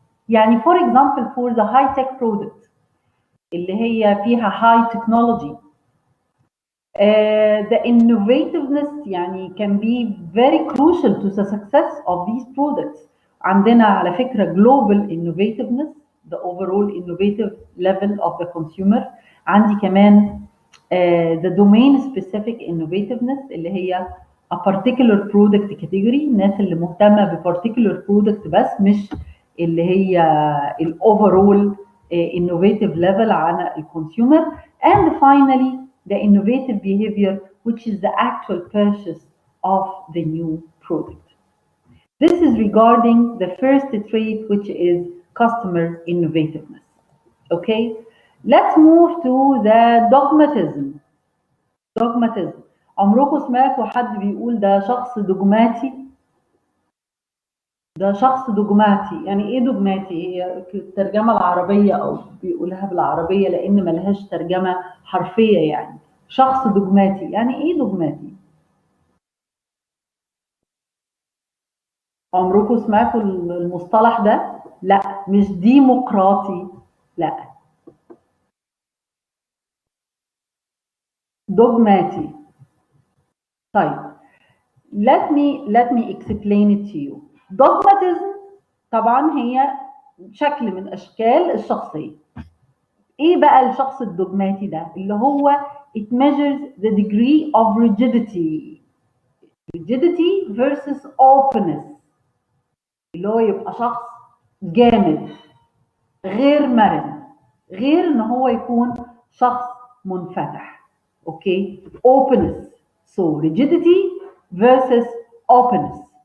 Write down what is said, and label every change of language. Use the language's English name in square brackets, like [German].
[English] يعني for example for the high tech product [Arabic] اللي هي فيها [English] high technology, the innovativeness يعني can be very crucial to the success of these products. [Arabic] عندنا على فكرة [English] global innovativeness, the overall innovative level of the consumer. [Arabic] عندي كمان [English] the domain specific innovativeness [Arabic] اللي هي [English] a particular product category، [Arabic] الناس اللي مهتمة ب particular product بس مش اللي هي ال [English] overall innovative level [Arabic] على الكونسيومر. [English] And finally the innovative behavior, which is the actual purchase of the new product. This is regarding the first trait, which is customer innovativeness. Okay, let's move to the dogmatism. [Arabic] Dogmatism. عمركم سمعتوا حد بيقول ده شخص دوجماتي؟ ده شخص دوجماتي، يعني ايه دوجماتي؟ هي الترجمة العربية او بيقولها بالعربية لان ملهاش ترجمة حرفية. يعني شخص دوجماتي يعني ايه دوجماتي؟ عمركم سمعتوا المصطلح ده؟ لا، مش ديمقراطي، لا، دوجماتي. [English] طيب let me explain it to you. dogmatism [Arabic] طبعا هي شكل من اشكال الشخصيه. ايه بقى الشخص الدوجماتي ده؟ اللي هو [English] it measures the degree of rigidity versus openness. [Arabic] اللي هو يبقى شخص جامد غير مرن، غير ان هو يكون شخص منفتح. [English] Okay, openness. So rigidity versus openness.